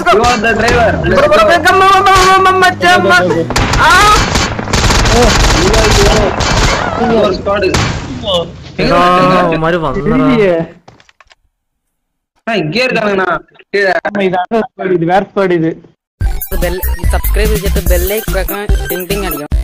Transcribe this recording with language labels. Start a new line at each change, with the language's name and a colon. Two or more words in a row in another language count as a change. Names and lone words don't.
English: you are the driver let's Bro, go come on. you are squad
Tamil: மாரு வந்தா இங்கே இருக்காங்கண்ணா கீழே இது வேற ஸ்குவாட் இது
English: bell subscribe
Malayalam: ചെയ്തിട്ട് ബെല്ലൈക്കൺ ടിങ് ടിങ് അടിക്കണം.